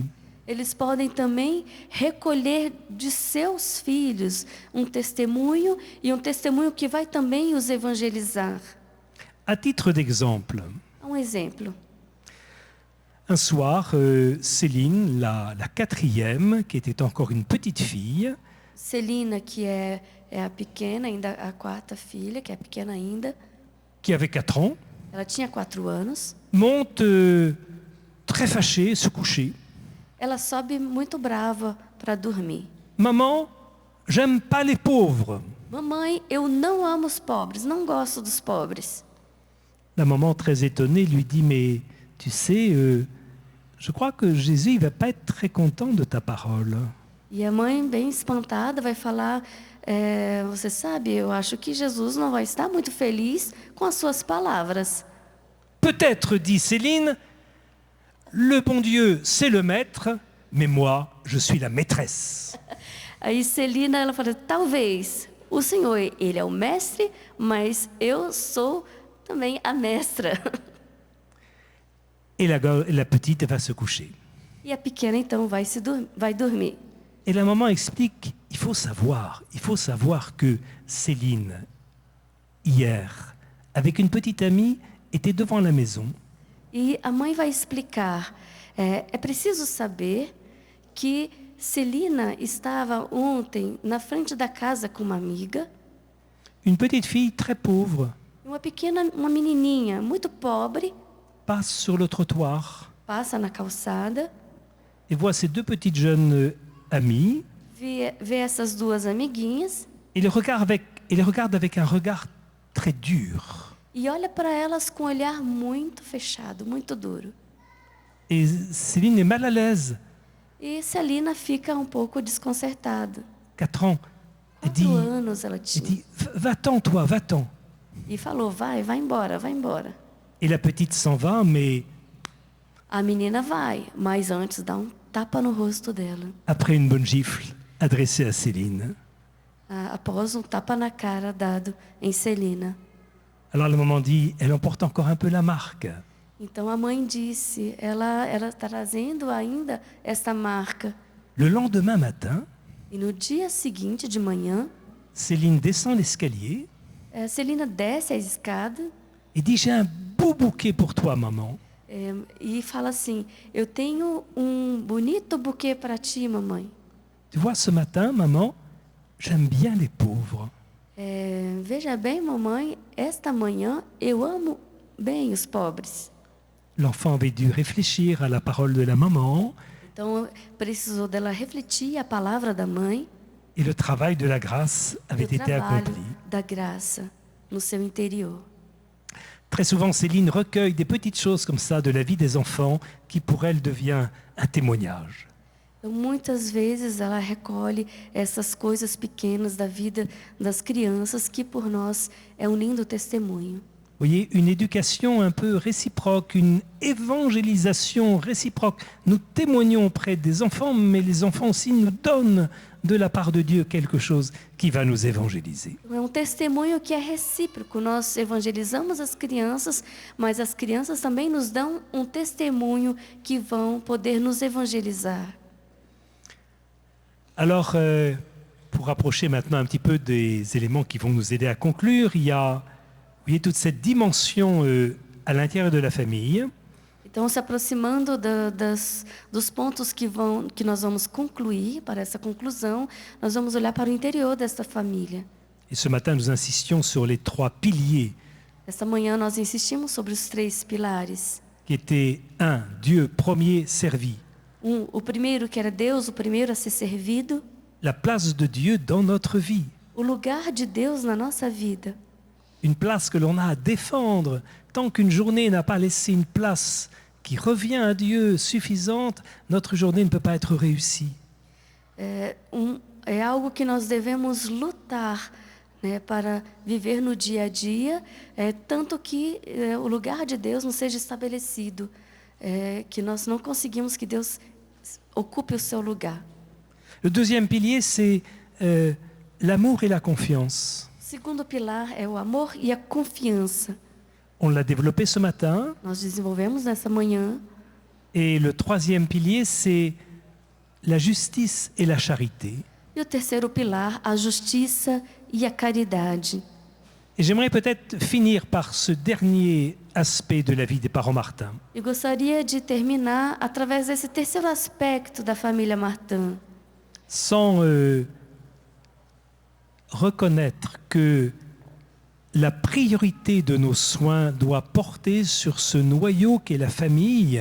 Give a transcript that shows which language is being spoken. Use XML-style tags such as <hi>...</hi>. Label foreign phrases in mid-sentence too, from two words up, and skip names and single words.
<pt>eles podem também recolher de seus filhos um testemunho e um testemunho que vai também os evangelizar.</pt> <fr>À titre d'exemple,</fr> <pt>Um exemplo.</pt> <fr>un soir, Céline, la 4e, qui était encore une petite fille,</fr> <pt>Celina, que é a pequena, ainda a quarta filha, que é pequena ainda,</pt> <fr>qui avait 4 ans,</fr> <pt>ela tinha 4 anos.</pt> <fr>monte très fâchée se coucher.</fr> <pt>Ela sobe muito brava para dormir.</pt> <fr>Maman, j'aime pas les pauvres.</fr> <pt>Mamãe, eu não amo os pobres, não gosto dos pobres.</pt> <fr>La maman, très étonnée, lui dit, mais tu sais, je crois que Jésus ne va pas être très content de ta parole.</fr> <pt>E a mãe, bem espantada, vai falar: você sabe, eu acho que Jesus não vai estar muito feliz com as suas palavras.</pt> <fr>Peut-être, dit Céline, le bon Dieu, c'est le maître, mais moi, je suis la maîtresse.</fr> <pt>Aí Celina, ela fala: talvez o Senhor, ele é o mestre, mas eu sou também a mestra.</pt> <fr>Et la petite va se coucher.</fr> <pt>E a pequena então vai dormir.</pt> <fr>Et la maman explique, il faut savoir que Céline, hier, avec une petite amie, était devant la maison.</fr> <pt>E a mãe vai explicar. É preciso saber que Celina estava ontem na frente da casa com uma amiga.</pt> <fr>Une petite fille très pauvre</fr> <pt>Uma menininha muito pobre</pt> <fr>passe sur le trottoir</fr> <pt>passa na calçada,</pt> <fr>et voit ses 2 petites jeunes amies</fr> <pt>vê essas 2 amiguinhas</pt> <fr>et les regarde avec un regard très dur.</fr> <pt>e olha para elas com um olhar muito fechado, muito duro.</pt> <fr>Et Céline est mal à l'aise,</fr> <pt>E Celina fica um pouco desconcertada.</pt> <fr>4 ans. Elle</fr> <pt>4</pt> <fr>dit,</fr> <pt>anos ela tinha.</pt> <fr>va-t'en toi, va-t'en.</fr> <pt>E falou: vai embora, vai embora.</pt> <fr>Et la petite s'en va, mais</fr> <pt>A menina vai, mas antes dá um tapa no rosto dela.</pt> <fr>après une bonne gifle adressée à Céline.</fr> <pt>Após um tapa na cara dado em Celina.</pt> <fr>Alors la maman dit, elle emporte encore un peu la marque.</fr> <pt>Então a mãe disse, ela está trazendo ainda essa marca.</pt> <fr>Le lendemain matin,</fr> <pt>E no dia seguinte de manhã,</pt> <fr>Céline descend l'escalier</fr> <pt>Celina desce a escada</pt> <fr>et dit, j'ai un beau bouquet pour toi, maman.</fr> <pt>e fala assim: eu tenho um bonito buquê para ti, mamãe.</pt> <fr>Tu vois, ce matin, maman, j'aime bien les pauvres.</fr> <pt>Veja bem, mamãe, esta manhã eu amo bem os pobres.</pt> <fr>L'enfant avait dû réfléchir à la parole de la maman</fr> <pt>Então precisou dela refletir a palavra da mãe</pt> <fr>et le travail de la grâce</fr> <pt>e</pt> <fr>avait</fr> <pt>o</pt> <fr>été</fr> <pt>trabalho</pt> <fr>accompli.</fr> <pt>da graça no seu interior.</pt> <fr>Très souvent, Céline recueille des petites choses comme ça de la vie des enfants qui pour elle devient un témoignage.</fr> <pt>Então, muitas vezes ela recolhe essas coisas pequenas da vida das crianças que por nós é um lindo testemunho.</pt> <fr>Vous voyez, une éducation un peu réciproque, une évangélisation réciproque. Nous témoignons auprès des enfants, mais les enfants aussi nous donnent de la part de Dieu quelque chose qui va nous évangéliser.</fr> <pt>É um testemunho que é recíproco. Nós evangelizamos as crianças, mas as crianças também nos dão um testemunho que vão poder nos evangelizar.</pt> <fr>Alors, pour approcher maintenant un petit peu des éléments qui vont nous aider à conclure, il y a, vous voyez toute cette dimension à l'intérieur de la famille.</fr> <pt>Então, se aproximando dos pontos que nós vamos concluir, para essa conclusão, nós vamos olhar para o interior desta família.</pt> <fr>Et ce matin, nous insistions sur les 3 piliers</fr> <pt>Esta manhã nós insistimos sobre os 3 pilares.</pt> <fr>qui étaient 1. Dieu premier servi.</fr> <pt>O primeiro que era Deus, o primeiro a ser servido.</pt> <fr>La place de Dieu dans notre vie.</fr> <pt>O lugar de Deus na nossa vida.</pt> <fr>Une place que l'on a à défendre. Tant qu'une journée n'a pas laissé une place qui revient à Dieu suffisante, notre journée ne peut pas être réussie.</fr> <pt>É algo que nós devemos lutar, né, para viver no dia a dia, tanto que o lugar de Deus não seja estabelecido, que nós não conseguimos que Deus ocupe o seu lugar.</pt> <fr>Le deuxième pilier, c'est l'amour et la confiance.</fr> <pt>O segundo pilar é o amor e a confiança.</pt> <fr>On l'a développé ce matin.</fr> <pt>Nós desenvolvemos nessa manhã.</pt> <fr>Et le troisième pilier, c'est la justice et la charité.</fr> <pt>E o terceiro pilar, a justiça e a caridade.</pt> <fr>Et j'aimerais peut-être finir par ce dernier aspect de la vie des parents Martin.</fr> <pt>Eu gostaria de terminar através desse terceiro aspecto da família Martin.</pt> <fr>Sans reconnaître que la priorité de nos soins doit porter sur ce noyau qu'est la famille,</fr>